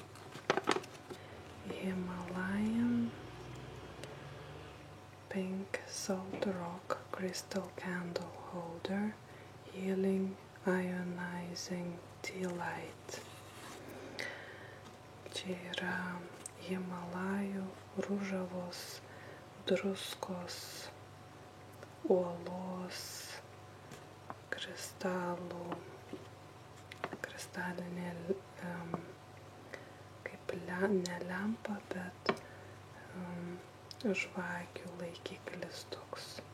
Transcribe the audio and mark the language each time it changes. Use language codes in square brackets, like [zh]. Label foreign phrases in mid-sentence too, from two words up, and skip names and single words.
[en] Himalayan 5 Salt Rock Crystal Candle Holder Healing Ionizing Tea Light. [lt] Čia yra Himalajų ružavos druskos, uolos, kristalinė, kaip ne lempa, bet žvakių laikiklis toks.